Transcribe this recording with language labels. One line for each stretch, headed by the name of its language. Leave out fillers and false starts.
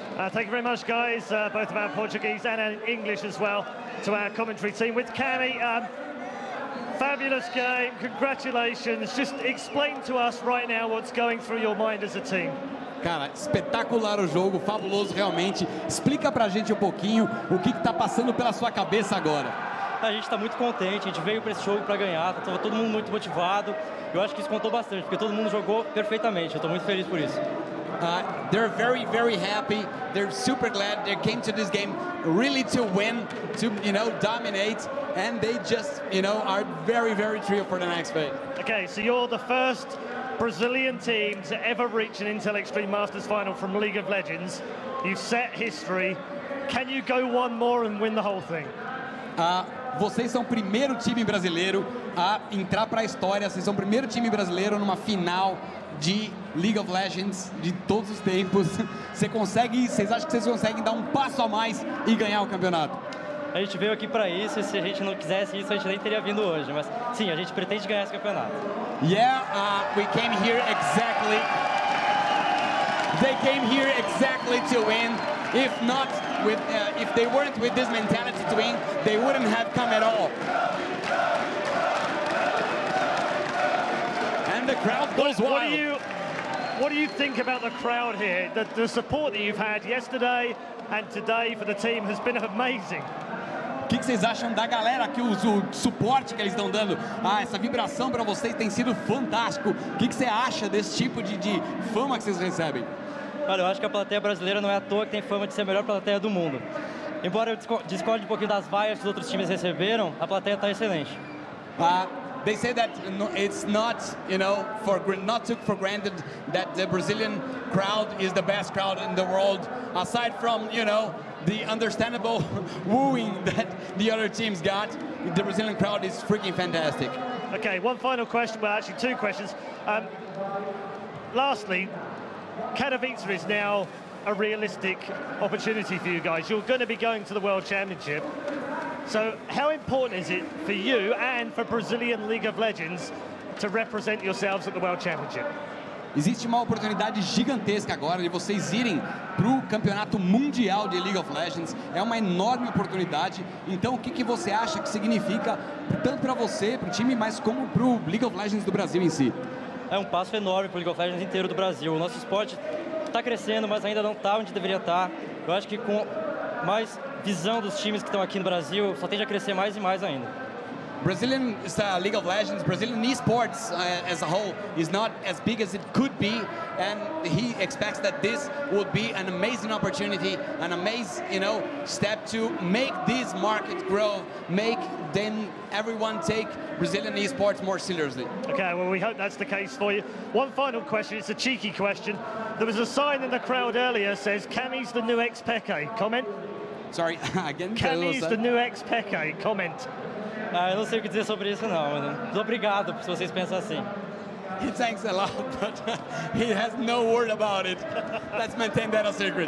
English: Thank you very much, guys, both of our Portuguese and English as well, to our commentary team. With Kami, fabulous game, congratulations. Just explain to us right now what's going through your mind as a team.
Portuguese: Cara, espetacular o jogo, fabuloso realmente. Explica pra gente um pouquinho o que tá passando pela sua cabeça agora. A gente está muito contente, a gente veio para esse jogo para ganhar, estava todo mundo muito motivado. Eu acho que isso contou bastante, porque todo mundo jogou perfeitamente. Eu estou muito feliz por isso.
English: They're very, very happy. They're super glad they came to this game really to win, to, dominate, and they just, are very, very thrilled for the next phase. Okay, so you're the first Brazilian team to ever reach an Intel Extreme Masters final from League of Legends. You've set history. Can you go one more and win the whole thing?
Portuguese: Vocês são o primeiro time brasileiro a entrar para a história. Vocês são o primeiro time brasileiro numa final de League of Legends de todos os tempos. Vocês acham que vocês conseguem dar um passo a mais e ganhar o campeonato? A gente veio aqui para isso, e se a gente não quisesse isso, a gente nem teria vindo hoje. Mas sim, a gente pretende ganhar esse campeonato.
English: Yeah, we came here exactly. They came here exactly to win. If not, if they weren't with this mentality to win, they wouldn't have come at all. And the crowd goes wild. What do you think about the crowd here? The support that you've had yesterday and today for the team has been amazing.
Portuguese: O que vocês acham da galera aqui, o suporte que eles estão dando? Essa vibração para vocês tem sido fantástico. O que você acha desse tipo de fama que vocês recebem? Olha, eu acho que a plateia brasileira não é à toa que tem fama de ser a melhor plateia do mundo. Embora eu discorde um pouquinho das vaias que os outros times receberam, a plateia está excelente.
English: They say that it's not, not took for granted that the Brazilian crowd is the best crowd in the world, aside from, the understandable wooing that the other teams got. The Brazilian crowd is freaking fantastic. Okay, one final question, well actually two questions. Lastly, Katowice is now a realistic opportunity for you guys. You're going to be going to the World Championship. So how important is it for you and for Brazilian League of Legends to represent yourselves at the World Championship?
Portuguese: Existe uma oportunidade gigantesca agora de vocês irem para o campeonato mundial de League of Legends. É uma enorme oportunidade. Então, o que você acha que significa tanto para você, para o time, mas como para o League of Legends do Brasil em si? É um passo enorme para o League of Legends inteiro do Brasil. O nosso esporte está crescendo, mas ainda não está onde deveria estar. Eu acho que com mais visão dos times que estão aqui no Brasil, só tende a crescer mais e mais ainda.
English: Brazilian League of Legends, Brazilian e.sports as a whole is not as big as it could be, and he expects that this would be an amazing opportunity, an amazing, step to make this market grow, make then everyone take Brazilian e.sports more seriously. Okay, well, we hope that's the case for you. One final question, it's a cheeky question. There was a sign in the crowd earlier says, Cami's the new ex-paiN. Comment? Sorry, again? Cami's the new ex-paiN. Comment?
Portuguese: Eu não sei o que dizer sobre isso, não. Muito obrigado se vocês pensam assim.
English: He thanks a lot, but he has no word about it. Let's maintain that a secret.